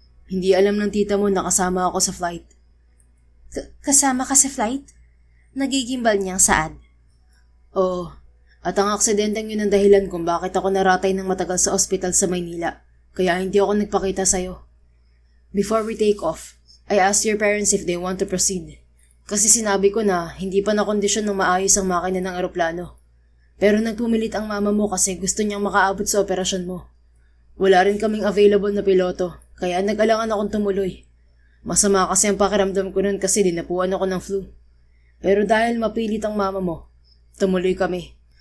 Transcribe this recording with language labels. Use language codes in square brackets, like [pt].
[tl] Hindi alam ng tita mo na kasama ako sa flight. Kasama ka sa flight? Nagigimbal niyang saad. Oo, at ang aksidenteng yun ang dahilan kung bakit ako naratay ng matagal sa ospital sa Maynila, kaya hindi ako nagpakita sa'yo. [en] Before we take off, I asked your parents if they want to proceed. [tl] Kasi sinabi ko na hindi pa nakondisyon ng maayos ang makina ng eroplano. Pero nagpumilit ang mama mo kasi gusto niyang makaabot sa operasyon mo. Wala rin kaming available na piloto, kaya nag-alangan akong tumuloy. Masama kasi ang pakiramdam ko nun kasi dinapuan ako ng flu. Pero dahil mapilit ang mama mo, tumuloy kami.